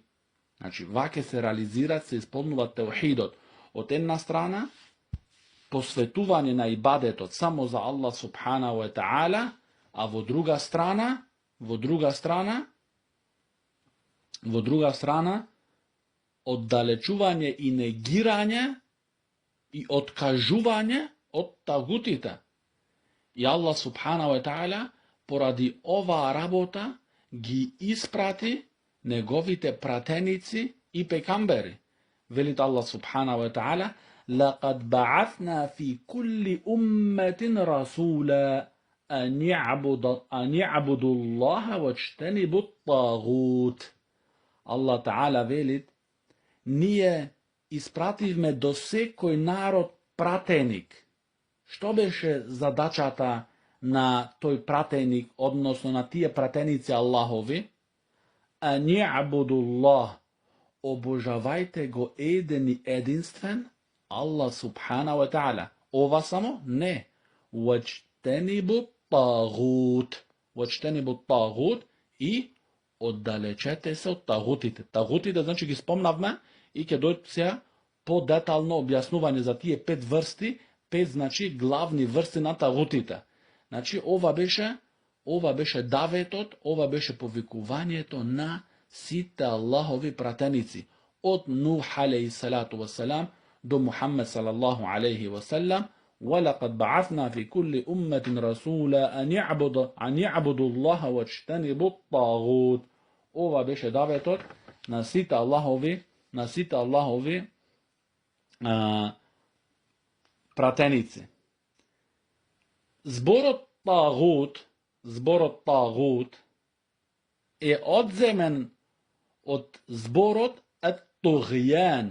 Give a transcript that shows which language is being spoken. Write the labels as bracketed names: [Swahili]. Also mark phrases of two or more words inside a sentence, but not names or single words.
[Macedonian] Значи, ваќе се реализираат, се исполнуваат теухидот. Од една страна, посветување на ибадетот само за Аллах [Arabic] سبحانه وتعالى, [Macedonian] а во друга страна, оддалечување и негирање и откажување od tagutita. I Allah [Arabic] سبحانه وتعالى [Macedonian] pоради ова работа ги испрати неговите пратеници и пекамбери. Велит Allah subhanahu wa ta'ala: [Arabic] لقد بعثنا في كل أمة رسولا أن يعبدوا الله واجتنبوا الطاغوت. [Macedonian] Allah ta'ala velit: ние испративме до секој народ пратеник. Што беше задачата на тој пратеник, односно на тие пратеници Аллахови? [Arabic] أن يعبدوا الله, [Macedonian] обожавајте го еден и единствен Allah [Arabic] سبحانه وتعالى. [Macedonian] Ова само? Не. [Arabic] واجتنبوا الطاغوت. واجتنبوا الطاغوت [Macedonian] и оддалечете се од тагутите. Тагутите, значи ги спомнавме и ќе дојде сега по-детално објаснување за тие 5 врсти, 5 значи главни врсти на тагутите. Значи ова беше даветот, ова беше повикувањето на сите Аллахови пратеници. Од Нух [Arabic] عليه الصلاة والسلام [Macedonian] до Мухаммед [Arabic] صلى الله عليه وسلم. وَلَقَدْ بَعَثْنَا فِي كُلِّ أُمَّةٍ رَسُولًا أَنْ يَعْبُدُوا اللَّهَ وَاجْتَنِبُوا الطَّاغُوتَ. [Macedonian] Ова беше даветот на сите Аллахови пратеници. Зборот тагут е одземен од зборот ат-туғјан.